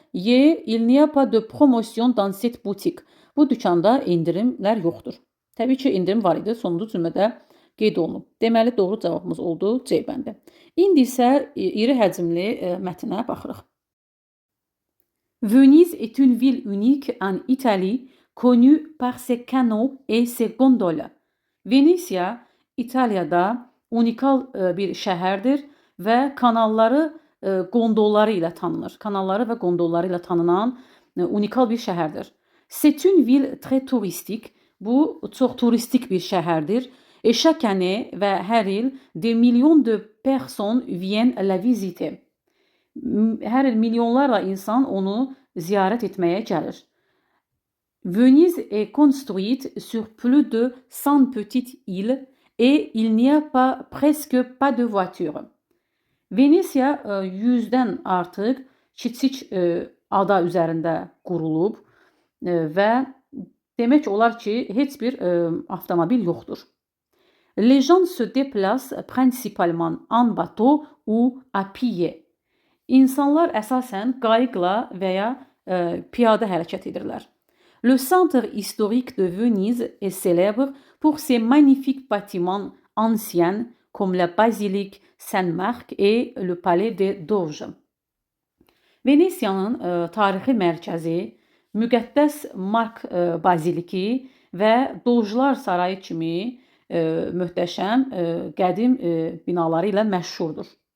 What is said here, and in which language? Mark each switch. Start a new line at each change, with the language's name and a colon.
French: Il n'y a pas de promotion dans cette boutique.
Azerbaijani: Bu dükanda indirimlər yoxdur. Təbii ki, indirim var idi, sonuncu cümlədə qeyd olunub. Deməli, doğru cavabımız oldu C bəndi. İndi isə iri həcmli mətnə baxırıq.
French: Venise est une ville unique en Italie, connue par ses canaux et ses gondoles.
Azerbaijani: Venesiya İtaliyada unikal bir şəhərdir və kanalları gondolları ilə tanınır. Kanalları və gondolları ilə tanınan unikal bir şəhərdir.
French: C'est une ville très touristique.
Azerbaijani: Bu çox turistik bir şəhərdir.
French: Chaque année
Azerbaijani: və hər il
French: des millions de personnes viennent la visiter.
Azerbaijani: Hər il milyonlarla insan onu ziyarət etməyə gəlir.
French: Venise est construite sur plus de 100 petites îles et il n'y a presque pas de voitures.
Azerbaijani: Venesiya 100-dən artıq kiçik ada üzərində qurulub və demək olar ki, heç bir avtomobil yoxdur.
French: Les gens se déplacent principalement en bateau ou à pied.
Azerbaijani: İnsanlar əsasən qayıqla və ya piyada hərəkət edirlər.
French: Le centre historique de Venise est célèbre pour ses magnifiques bâtiments anciens comme la basilique Saint-Marc et le palais des Doges.
Azerbaijani: Venesiyanın tarixi mərkəzi müqəddəs Mark baziliki və Dojlar sarayı kimi möhtəşəm qədim binaları ilə məşhurdur.